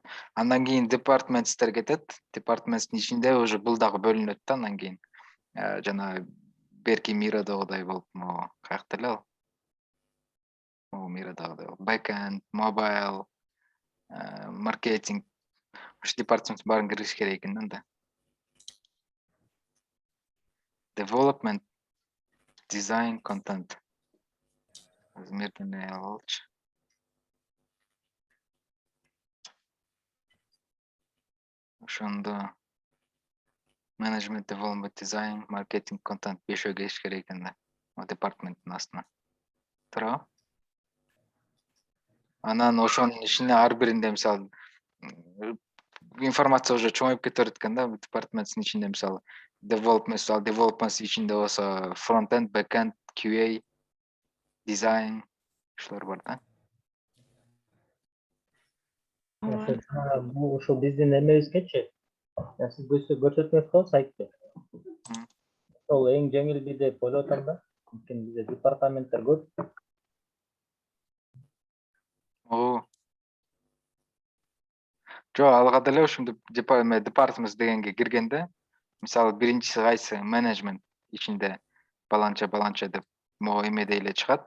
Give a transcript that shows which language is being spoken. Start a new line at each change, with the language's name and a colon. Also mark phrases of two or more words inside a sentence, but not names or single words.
Kyrgyz: Андан кийин департаменттер кетет. Департаменттин ичинде уже бул дагы бөлүнөт да андан кийин. Жана берки мирадагыдай болуп, могу каякта эле ал? Могу мирадагыдай болуп.
English: Backend, mobile, маркетинг.
Kyrgyz: Ушу департамент баарын киргизиш керек экен да анда.
English: Development, design, content.
Kyrgyz: Мерден алчы. Ошондо
English: management, development, design, marketing, content
Kyrgyz: 5 келиш керек экен да. Департаменттин астына. Туурабы? Анан ошонун ичине ар биринде мисалы информация уже чоңоюп кете берет экен да, департаменттин ичинде мисалы development ичинде болсо
English: front-end, back-end, QA, design
Kyrgyz: ушулар бар да. Бул ушул биздин эмебизгечи сиз көрсөтмөңүз го сайтты. Ошол эң жеңил бир деп ойлоп атам да. Анткени бизде департаменттер көп. Жок, алга деле ушинтип департамент дегенге киргенде, мисалы биринчиси кайсы менеджмент ичинде баланча деп могу эмеде эле чыгат.